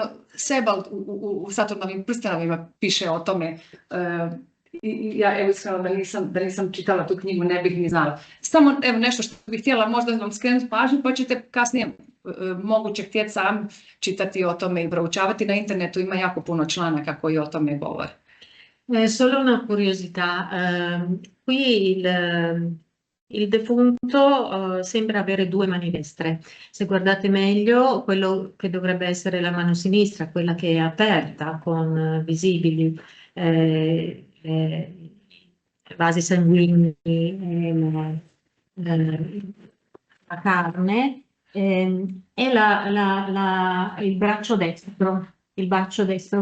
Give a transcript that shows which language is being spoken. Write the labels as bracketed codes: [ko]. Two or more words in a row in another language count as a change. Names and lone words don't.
[hr] Sebald u Saturnovim prstenovima piše o tome. Ja evo iskreno da nisam čitala tu knjigu, ne bih ni znala. Samo evo nešto što bih htjela možda vam skrenuti pažnju, pa ćete kasnije moguće htjeti sam čitati o tome i proučavati. Na internetu ima jako puno članaka koji o tome govore. [it] Solo una curiosità, qui il defunto sembra avere due mani destre. Se guardate meglio, quello che dovrebbe essere la mano sinistra, quella che è aperta con visibili vasi sanguigni, la carne, è il braccio destro.